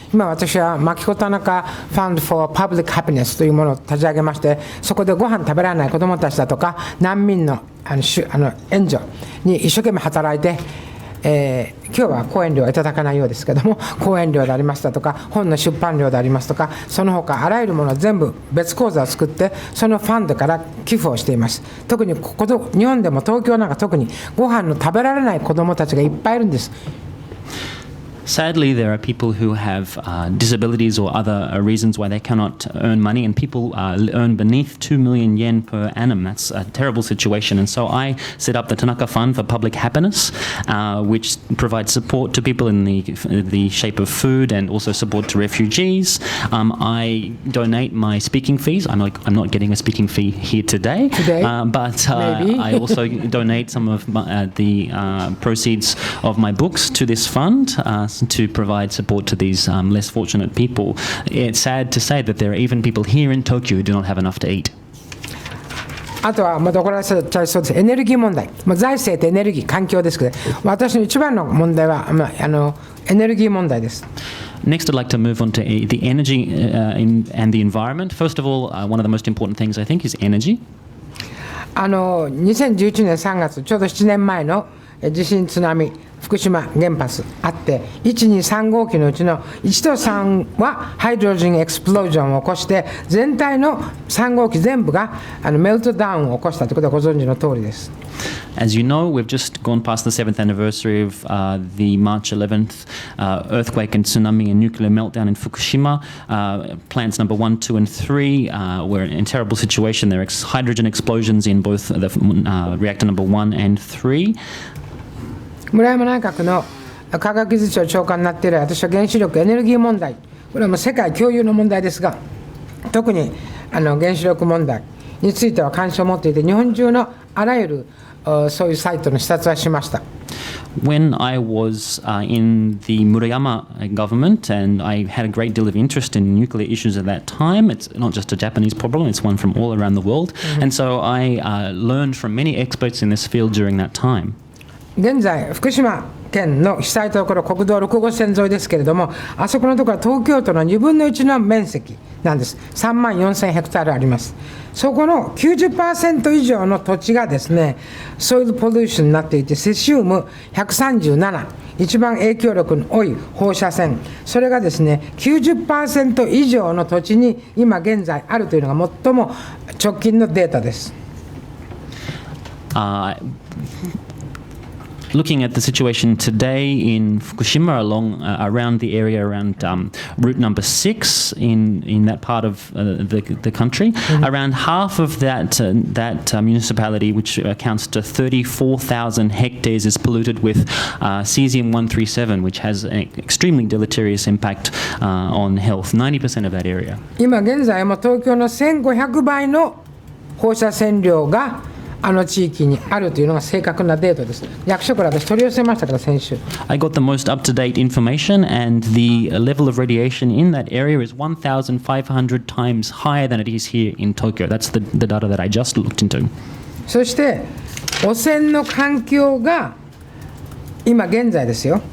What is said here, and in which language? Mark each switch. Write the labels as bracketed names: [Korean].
[Japanese] 今私はマキコタナカファンド for Public Happiness というものを立ち上げまして、そこでご飯食べられない子どもたちだとか難民の援助に一生懸命働いて、今日は講演料はいただかないようですけども、講演料でありますだとか本の出版料でありますとか、その他あらゆるものを全部別口座を作って、そのファンドから寄付をしています。特に日本でも東京なんか特にご飯の食べられない子どもたちがいっぱいいるんです。 [English] Sadly, there are people who have disabilities or other reasons why they cannot earn money, and people earn beneath 2 million yen per annum. That's a terrible situation. And so I set up the Tanaka Fund for Public Happiness, which provides support to people in the shape of food and also support to refugees. I donate my speaking fees. I'm not getting a speaking fee here today. But I also donate some of the proceeds of my books to this fund to provide support to these less fortunate people. It's sad to say that there are even people here in Tokyo who do not have enough to eat. [Japanese] あとはまた怒られちゃいそうです。エネルギー問題。財政とエネルギー、環境ですけど、私の一番の問題はエネルギー問題です。 [English] Next, I'd like to move on to the energy and the environment. First of all, one of the most important things I think is energy. [Japanese] 2011年3月、ちょうど7年前の地震津波、福島原発あって、123号機のうちの1と3はハイドロジンエクスプロージョンを起こして、全体の3号機全部がメルトダウンを起こしたということはご存知の通りです。 [English] As you know, we've just gone past the 7th anniversary of the March 11th earthquake and tsunami and nuclear meltdown in Fukushima. Plants number 1, 2, and 3 were in a terrible situation. There are hydrogen explosions in both the reactor number 1 and 3. [Japanese] 村山内閣の科学技術庁長官になっている私は原子力エネルギー問題、これはもう世界共有の問題ですが、特に原子力問題については関心を持っていて、日本中のあらゆるそういうサイトの視察はしました。 [English] When I was in the Murayama government, and I had a great deal of interest in nuclear issues at that time, it's not just a Japanese problem, it's one from all around the world. And so I learned from many experts in this field during that time. [Japanese] 現在福島県の被災ところ国道6号線沿いですけれども、あそこのところは東京都の2分の1の面積なんです。 3万4000ヘクタールあります。そこの 90% 以上の土地がですね、ソイルポリューションになっていて、セシウム137、一番影響力の多い放射線、それがですね 90% 以上の土地に今現在あるというのが最も直近のデータです。 [English] Looking at the situation today in Fukushima, around the area around route number 6 in that part of the country, around half of that municipality, which accounts to 34,000 hectares, is polluted with cesium-137, which has an extremely deleterious impact on health. 90% of that area. [Japanese] 今現在も東京の1500倍の放射線量が地域にあるというのが正確なデータです。役所から私取り寄せましたから先週。 [English] I got the most up-to-date information, and the level of radiation in that area is 1,500 times higher than it is here in Tokyo. That's the data that I just looked into. [Japanese] そして汚染の環境が今現在ですよ。